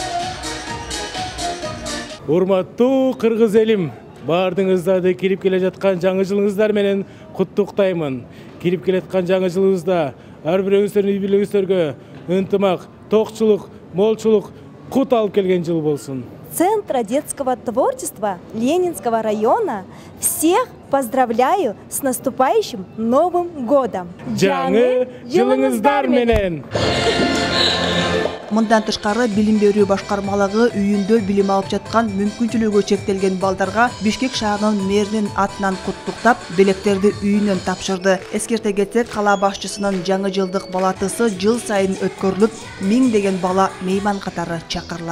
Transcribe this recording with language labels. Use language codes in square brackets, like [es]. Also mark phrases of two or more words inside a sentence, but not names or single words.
[ky] Урматтуу кыргыз элим, баардыгыңыздарды кирип келе жаткан жаңы жылыңыздар менен куттуктаймын. Кирип келе жаткан жаңы жылыңызда ар бирөөңүздөрдүн үй бүлөңүздөргө ынтымак, токчулук, молчулук, кут алып келген жыл болсун. [ru] Центра детского творчества Ленинского района всех поздравляю с наступающим Новым годом. [ky] Жаңы жылыңыздар менен! Мындан тышкары билим берүү башкармалыгы үйүндө билим алып жаткан мүмкүнчүлүгү чектелген балдарга Бишкек шаарынын мэринин атынан куттуктап, белектерди үйүнөн тапшырды. Эскерте кетсек, кала башчысынын жаңы жылдык балатысы жыл сайын өткөрүлүп, 1000 деген бала мейман катары чакырылат.